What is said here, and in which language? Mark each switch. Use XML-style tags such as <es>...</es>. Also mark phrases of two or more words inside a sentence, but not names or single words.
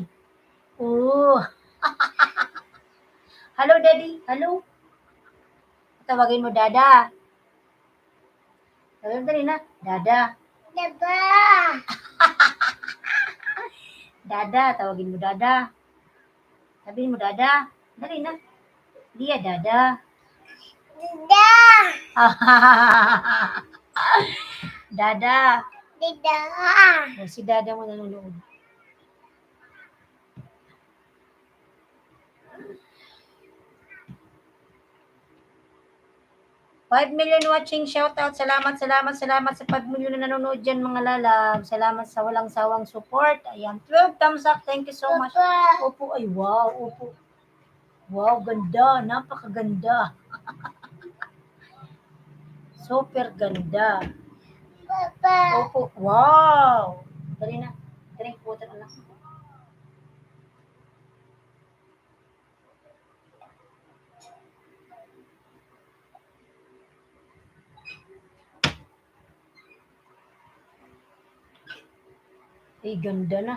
<en>Oh. Hello, daddy. Hello.</en> <tl>Tawagin mo, dada. Tawagin dali na. Dada. Dada. Dada. Tawagin mo, dada. Sabihin mo, dada. Dali na. Dia, dada. Dada. Dada. Dada. O, si dada mo nanonood.</tl> <en>Five million watching, shoutout.</en> <tl>Salamat, salamat, salamat sa 5 million na nanonood dyan, mga lalab. Salamat sa walang sawang support.</tl> <en>Ayan, 12 thumbs up. Thank you so much.</en> <tl>Opo, ay wow, opo. Wow, ganda. Napakaganda. Super ganda. Opo, wow. Dali na.</tl> <en>Drink water,</en> <tl>anak. Ay, ganda na.</tl>